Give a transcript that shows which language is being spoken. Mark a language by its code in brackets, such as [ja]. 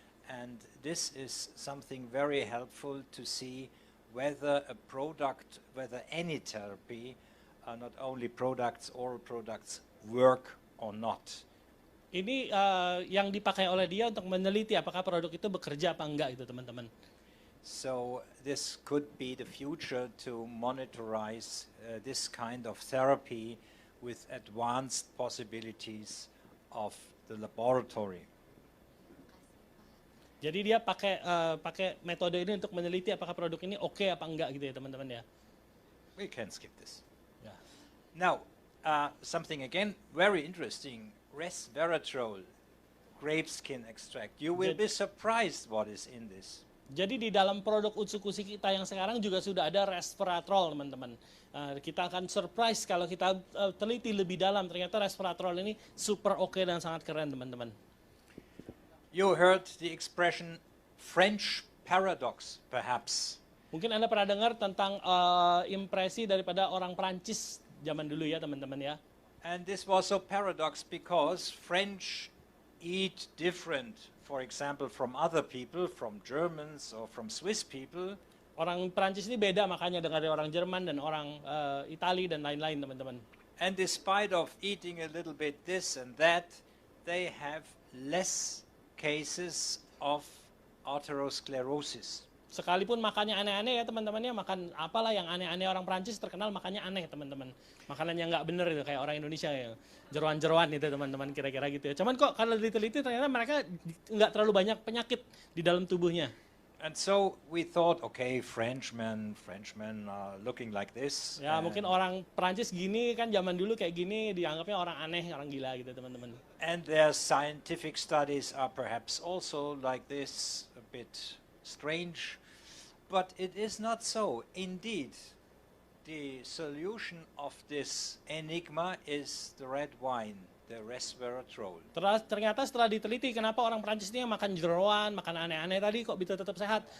[en] And this is something very helpful to see whether a product, whether any therapy, not only products, oral products, work or not. [id] Ini yang dipakai oleh dia untuk meneliti apakah produk itu bekerja apa enggak itu teman-teman. [en] So this could be the future to monitorize this kind of therapy with advanced possibilities of the laboratory. [id] Jadi dia pakai metode ini untuk meneliti apakah produk ini oke apa enggak gitu ya teman-teman ya. [en] We can skip this. Ya. Now, something again very interesting, resveratrol, grape skin extract. You will be surprised what is in this. [id] Jadi di dalam produk Utsukushhii kita yang sekarang juga sudah ada resveratrol teman-teman. Kita akan surprise kalau kita teliti lebih dalam, ternyata resveratrol ini super oke dan sangat keren teman-teman. [en] You heard the expression French paradox perhaps. [id] Mungkin Anda pernah dengar tentang impresi daripada orang Prancis zaman dulu ya teman-teman ya. [en] And this was so paradox because French eat different, for example, from other people, from Germans or from Swiss people. [id] Orang Prancis ini beda makanya dengan orang Jerman dan orang Itali dan lain-lain teman-teman. [en] And despite of eating a little bit this and that, they have less cases of atherosclerosis. [id] Sekalipun makannya aneh-aneh ya teman-teman ya, makan apalah yang aneh-aneh orang Prancis terkenal makannya aneh teman-teman. Makanan yang nggak bener itu kayak orang Indonesia ya, jeroan-jeroan itu teman-teman kira-kira gitu ya. Cuman kok kalau diteliti ternyata mereka nggak terlalu banyak penyakit di dalam tubuhnya. [en] And so we thought, okay, Frenchmen are looking like this. [id] Ya mungkin orang Prancis gini kan zaman dulu kayak gini dianggapnya orang aneh, orang gila gitu teman-teman. [en] And their scientific studies are perhaps also like this, a bit strange. But it is not so. Indeed, the solution of this enigma is the red wine, the resveratrol. [id] Ternyata setelah diteliti kenapa orang Prancis ini yang makan jeroan, makan aneh-aneh tadi kok bisa tetap sehat.